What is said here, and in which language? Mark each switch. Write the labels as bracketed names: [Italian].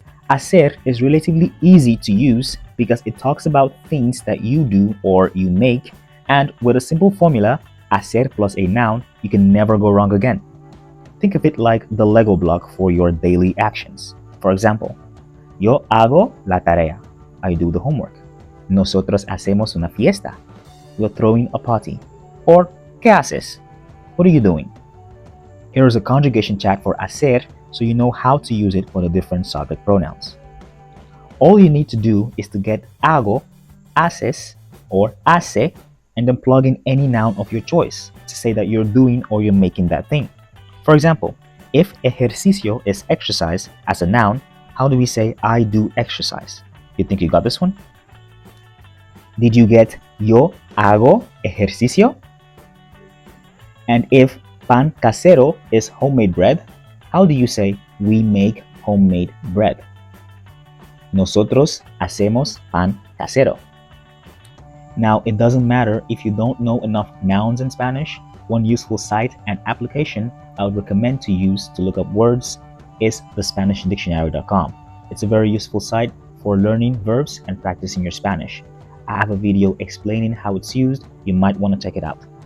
[English] Hacer is relatively easy to use because it talks about things that you do or you make, and with a simple formula, hacer plus a noun, you can never go wrong again. Think of it like the Lego block for your daily actions. For example, [Spanish] yo hago la tarea. [English] I do the homework. [Spanish] Nosotros hacemos una fiesta. [English] We're throwing a party. Or, [Spanish] ¿qué haces? [English] What are you doing? Here is a conjugation chart for hacer so you know how to use it for the different subject pronouns. All you need to do is to get hago, haces, or hace, and then plug in any noun of your choice to say that you're doing or you're making that thing. For example, if ejercicio is exercise as a noun, how do we say I do exercise? You think you got this one? Did you get [Spanish] yo hago ejercicio? [English] And if pan casero is homemade bread, how do you say we make homemade bread? [Spanish] Nosotros hacemos pan casero. [English] Now, it doesn't matter if you don't know enough nouns in Spanish. One useful site and application I would recommend to use to look up words is the Spanishdict.com. It's a very useful site for learning verbs and practicing your Spanish. I have a video explaining how it's used. You might want to check it out.